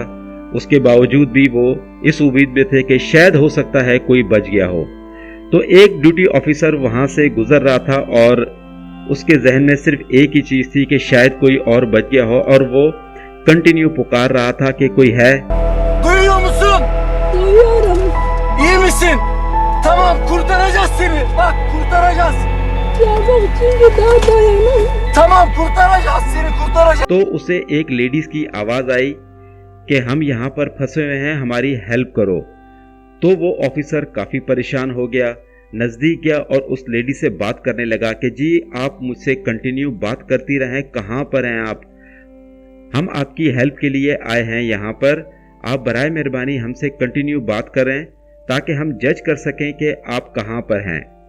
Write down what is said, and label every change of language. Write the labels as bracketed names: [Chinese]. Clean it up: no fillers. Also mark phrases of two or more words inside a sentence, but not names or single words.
[Hindi] उसके बावजूद भी वो इस उम्मीद में थे कि शायद हो सकता है कोई बच गया हो। तो एक [English] duty officer [Hindi] वहां से गुजर रहा था, और उसके जहन में सिर्फ एक ही चीज थी कि शायद कोई और बच गया हो, और वो कंटिन्यू पुकार रहा था कि कोई है। [Turkish] Duyuyor musun? Duyuyorum. İyi misin? Tamam, kurtaracağız seni. Bak, kurtaracağız. Yavrum çünkü daha dayanamam. Tamam, kurtaracağız seni, kurtaracağız. [Hindi] तो उसे एक लेडीज की आवाज आई कि हम यहाँ पर फंसे हुए हैं, हमारी हेल्प करो। तो वो ऑफिसर काफी परेशान हो गया, नजदीक गया और उस लेडी से बात करने लगा कि जी आप मुझसे कंटिन्यू बात करती रहें, कहाँ पर हैं आप? हम आपकी हेल्प के लिए आए हैं यहाँ पर। आप बराए मेहरबानी हमसे कंटिन्यू बात करें, ताकि हम जज कर सकें कि आप कहाँ पर हैं।